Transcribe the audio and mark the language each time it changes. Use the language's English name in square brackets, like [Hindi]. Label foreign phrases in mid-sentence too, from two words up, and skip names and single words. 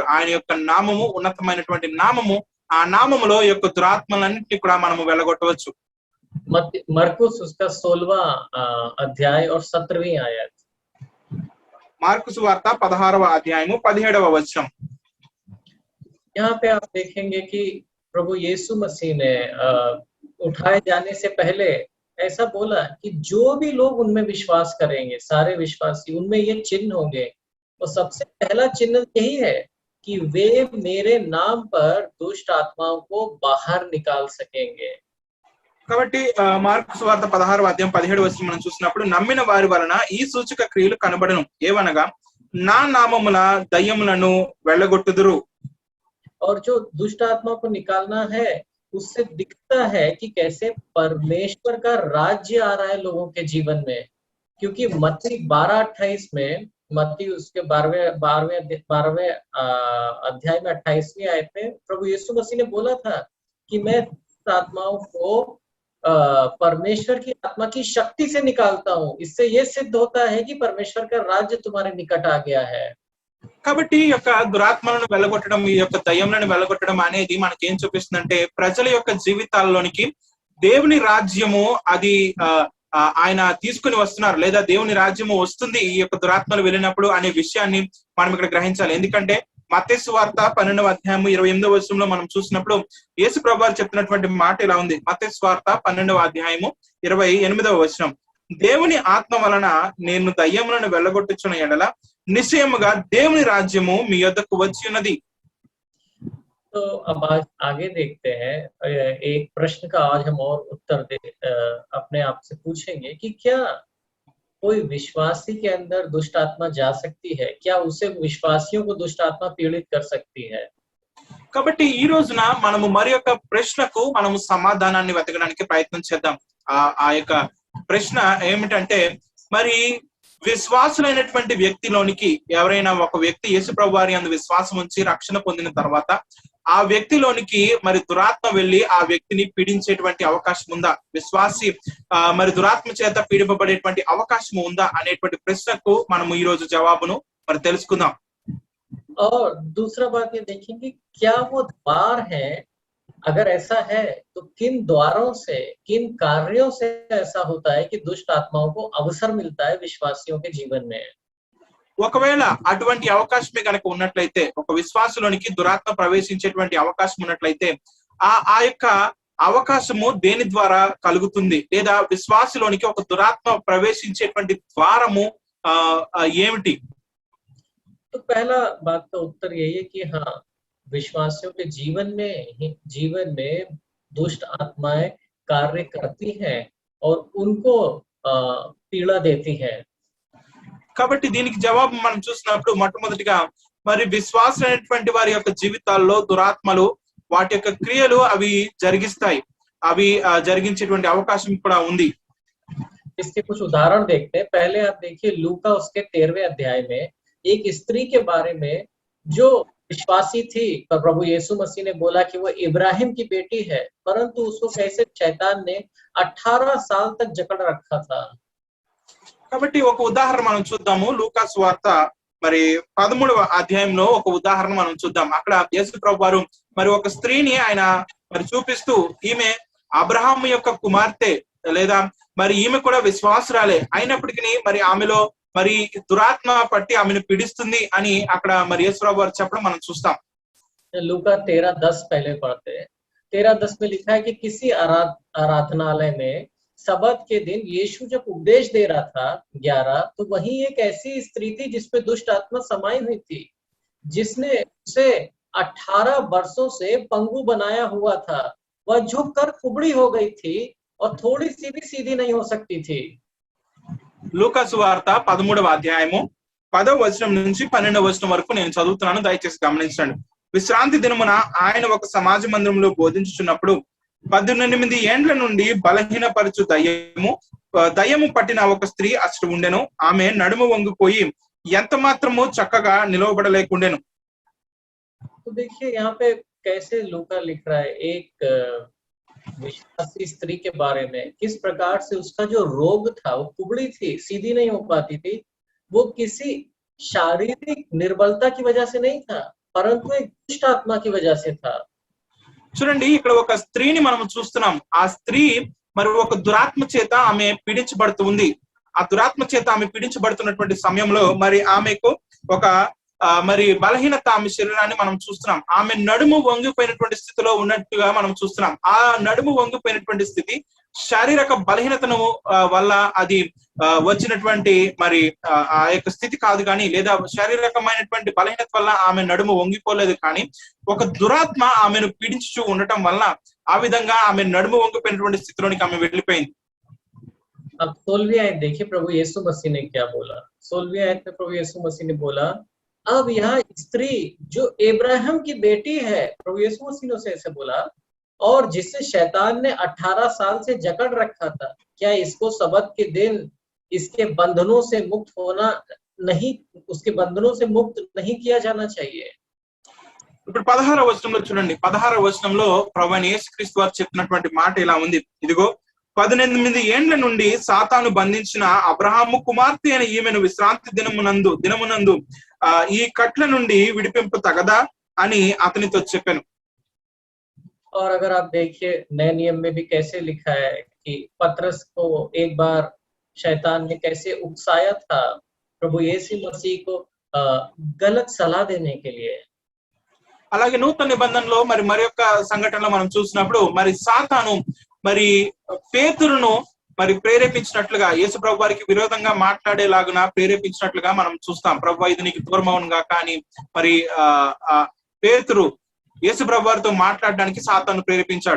[Telugu] ఆయన యొక్క నామము ఉన్నతమైనటువంటి నామము. ఆ నామములో యొక్క దురాత్మలన్నింటినీ కూడా మనము వెళ్ళగొట్టవచ్చు. [Hindi] मरकुस उसका 16वां अध्याय और 17वीं आयत। [Telugu] మార్కు సువార్త 16వ అధ్యాయము 17వ వచనం. [Hindi] यहाँ पे आप देखेंगे कि प्रभु यीशु मसीह ने उठाए जाने से पहले ऐसा बोला कि जो भी लोग उनमें विश्वास करेंगे, सारे विश्वासी, उनमें ये चिन्ह होंगे। तो सबसे पहला चिन्ह यही है कि वे मेरे नाम पर दुष्ट आत्माओं को बाहर निकाल सकेंगे। [Telugu] కాబట్టి మార్కు సువార్త 16వ అధ్యాయం 17వ వచనం మనం చూసినప్పుడు, నమ్మిన వారి వలన ఈ సూచక క్రియలు కనబడును, ఏవనగా నా నామమున దయ్యములను వెళ్ళగొట్టుదురు. [Hindi] और जो दुष्ट आत्मा को निकालना है, उससे दिखता है कि कैसे परमेश्वर का राज्य आ रहा है लोगों के जीवन में। क्योंकि मत्ती 12:28 में, मत्ती उसके 12वें अध्याय में 28वीं आयत में प्रभु यीशु मसीह ने बोला था कि मैं आत्माओं को परमेश्वर की आत्मा की शक्ति से निकालता हूँ। इससे ये सिद्ध होता है कि परमेश्वर का राज्य तुम्हारे निकट आ गया है। [Telugu] కాబట్టి ఈ యొక్క దురాత్మలను వెళ్ళగొట్టడం, ఈ యొక్క దయ్యములను వెళ్ళగొట్టడం అనేది మనకి ఏం చూపిస్తుందంటే, ప్రజల యొక్క జీవితాల్లోనికి దేవుని రాజ్యము అది ఆయన తీసుకుని వస్తున్నారు, లేదా దేవుని రాజ్యము వస్తుంది ఈ యొక్క దురాత్మలు వెళ్ళినప్పుడు అనే విషయాన్ని మనం ఇక్కడ గ్రహించాలి. ఎందుకంటే మత్తయి సువార్త 12వ అధ్యాయము 28వ వచనంలో మనం చూసినప్పుడు యేసు ప్రభు వారు చెప్తున్నటువంటి మాట ఇలా ఉంది. మత్తయి సువార్త 12వ అధ్యాయము 28వ వచనం, దేవుని ఆత్మ వలన నేను దయ్యములను వెళ్ళగొట్టుచున్న ఎడల నిశ్చయముగా దేవుని రాజ్యము మీ యొద్దకు వచ్చి ఉన్నది. [Hindi] तो अब आज आगे देखते हैं, एक प्रश्न का आज हम और उत्तर अपने आप से पूछेंगे कि क्या कोई विश्वासी के अंदर दुष्ट आत्मा जा सकती है? क्या उसे विश्वासियों को दुष्ट आत्मा पीड़ित कर सकती है? [Telugu] కాబట్టి ఈ రోజున మనము మరి యొక్క ప్రశ్నకు మనము సమాధానాన్ని వెతకడానికి ప్రయత్నం చేద్దాం. ఆ యొక్క ప్రశ్న ఏమిటంటే, మరి విశ్వాసులైనటువంటి వ్యక్తిలోనికి ఎవరైనా ఒక వ్యక్తి యేసు ప్రభు వారి యందు విశ్వాసం ఉంచి రక్షణ పొందిన తర్వాత ఆ వ్యక్తిలోనికి మరి దురాత్మ వెళ్ళి ఆ వ్యక్తిని పీడించేటువంటి అవకాశం ఉందా? విశ్వాసి మరి దురాత్మ చేత పీడింపబడేటువంటి అవకాశం ఉందా అనేటువంటి ప్రశ్నకు మనము ఈ రోజు జవాబును మరి తెలుసుకుందాం. [Hindi] और दूसरा बात ये देखेंगे, क्या वो द्वार है? अगर ऐसा है तो किन द्वारों से, किन कार्यों से ऐसा होता है कि दुष्ट आत्माओं को अवसर मिलता है विश्वासियों के जीवन में? [Telugu] ఒకవేళ అటువంటి అవకాశమే కనుక ఉన్నట్లయితే, ఒక విశ్వాసులోనికి దురాత్మ ప్రవేశించేటువంటి అవకాశం ఉన్నట్లయితే ఆ యొక్క అవకాశము దేని ద్వారా కలుగుతుంది, లేదా విశ్వాసలోనికి ఒక దురాత్మ ప్రవేశించేటువంటి ద్వారము ఏమిటి? [Hindi] तो पहला बात का उत्तर यही है कि हाँ, विश्वासियों के जीवन में दुष्ट आत्माएं कार्य करती हैं और उनको पीड़ा देती हैं। [Telugu] కాబట్టి దీనికి జవాబు మనం చూసినప్పుడు మొట్టమొదటిగా మరి విశ్వాసమైనటువంటి వారి యొక్క జీవితాల్లో దురాత్మలు వాటి యొక్క క్రియలు అవి జరిగిస్తాయి, అవి జరిగించేటువంటి అవకాశం కూడా ఉంది. [Hindi] इसके कुछ उदाहरण देखते हैं। पहले आप देखिए लूका उसके 13वें अध्याय में एक स्त्री के बारे में जो विश्वासी थी, पर प्रभु यीशु मसीह ने बोला कि वो इब्राहिम की बेटी है, परंतु उसको कैसे शैतान ने 18 साल तक जकड़ रखा था। [Telugu] కాబట్టి ఒక ఉదాహరణ మనం చూద్దాము. లూకా సువార్త మరి 13వ అధ్యాయంలో ఒక ఉదాహరణ మనం చూద్దాం. అక్కడ యేసు ప్రభు వారు మరి ఒక స్త్రీని ఆయన మరి చూపిస్తూ, ఈమె అబ్రహాము యొక్క కుమార్తె, లేదా మరి ఈమె కూడా విశ్వాసురాలే అయినప్పటికీ మరి ఆమెలో మరి దురాత్మ పట్టి ఆమెను పీడిస్తుంది అని అక్కడ మరి యేసు ప్రభు వారు చెప్పడం మనం చూస్తాం. [Hindi] लूका 13:10 पहले पढ़ते हैं। 13:10 में लिखा है कि किसी आराधनालय में सबत के दिन यीशु जब उपदेश दे रहा था 11, तो वहीं एक ऐसी स्त्री थी जिसपे दुष्ट आत्मा समाई हुई थी, जिसने उसे 18 वर्षों से पंगु बनाया हुआ था। वह झुक कर कुबड़ी हो गई थी और थोड़ी सी भी सीधी नहीं हो सकती थी। [Telugu] లూకా సువార్త 13వ అధ్యాయము 10వ వచనం నుంచి 12వ వచనం వరకు నేను చదువుతున్నాను, దయచేసి గమనించండి. విశ్రాంతి దినమున ఆయన ఒక సమాజ మందిరంలో బోధించుచున్నప్పుడు 18 ఏండ్ల నుండి బలహీనపరచు దయ్యము పట్టిన ఒక స్త్రీ అసలు ఉండెను. ఆమె నడుము వంగిపోయి ఎంత మాత్రము చక్కగా నిలవబడలేకుండెను. [Hindi] तो देखिए यहाँ पे कैसे लूका लिख रहा है एक विश्वासी स्त्री के बारे में, किस प्रकार से उसका जो रोग था, वो कुबड़ी थी, सीधी नहीं हो पाती थी। वो किसी शारीरिक निर्बलता की वजह से नहीं था, परंतु एक दुष्ट आत्मा की वजह से था। [Telugu] చూడండి, ఇక్కడ ఒక స్త్రీని మనం చూస్తున్నాం. ఆ స్త్రీ మరి ఒక దురాత్మ చేత ఆమె పీడించబడుతుంది. ఆ దురాత్మ చేత ఆమె పీడించబడుతున్నటువంటి సమయంలో మరి ఆమెకు ఒక మరి బలహీనత ఆమె శరీరాన్ని మనం చూస్తున్నాం. ఆమె నడుము వంగిపోయినటువంటి స్థితిలో ఉన్నట్టుగా మనం చూస్తున్నాం. ఆ నడుము వంగిపోయినటువంటి స్థితి శారీరక బలహీనతను వల్ల అది వచ్చినటువంటి మరి ఆ యొక్క స్థితి కాదు కానీ, లేదా శారీరకమైనటువంటి బలహీనత వల్ల ఆమె నడుము వంగిపోలేదు కానీ, ఒక దురాత్మ ఆమెను పీడించుచూ ఉండటం వల్ల ఆ విధంగా ఆమె నడుము వంగిపోయినటువంటి స్థితిలోనికి ఆమె వెళ్ళిపోయింది. [Hindi] अब 16वीं आयत देखिए प्रभु यीशु मसीह ने क्या बोला। 16वीं आयत में प्रभु यीशु मसीह ने बोला, अब यह स्त्री जो इब्राहिम की बेटी है, प्रभु यीशु मसीह ने उसे ऐसे बोला, और जिससे शैतान ने 18 साल से जकड़ रखा था, क्या इसको सबत के दिन इसके बंधनों से मुक्त होना नहीं, उसके बंधनों से मुक्त नहीं किया जाना चाहिए। [Telugu] ఇప్పుడు 16వ వచనంలో చూడండి. 16వ వచనంలో ప్రభువైన యేసుక్రీస్తు వారు చెప్పినటువంటి మాట ఇలా ఉంది. ఇదిగో 18 ఏండ్ల నుండి సాతాను బంధించిన అబ్రహాము కుమార్తె అయిన ఈమెను విశ్రాంతి దినమునందు ఈ కట్ల నుండి విడిపింపు తగదా అని అతనితో చెప్పాను. [Hindi] और अगर आप देखिए नए नियम में भी कैसे लिखा है कि पतरस को एक बार शैतान ने कैसे उकसाया था प्रभु यीशु मसीह को गलत सलाह देने के लिए। [Telugu] అలాగే నూతన నిబంధనలో మరి యొక్క సంఘటనలో మనం చూసినప్పుడు మరి సాతాను మరి పేతురును మరి ప్రేరేపించినట్లుగా, యేసు ప్రభు వారికి విరోధంగా మాట్లాడేలాగున ప్రేరేపించినట్లుగా మనం చూస్తాం. ప్రభు ఇది నీకు దూరమవునుగా కానీ మరి పేతురు యేసు ప్రభు వారితో మాట్లాడడానికి సాతాను ప్రేరేపించాడు.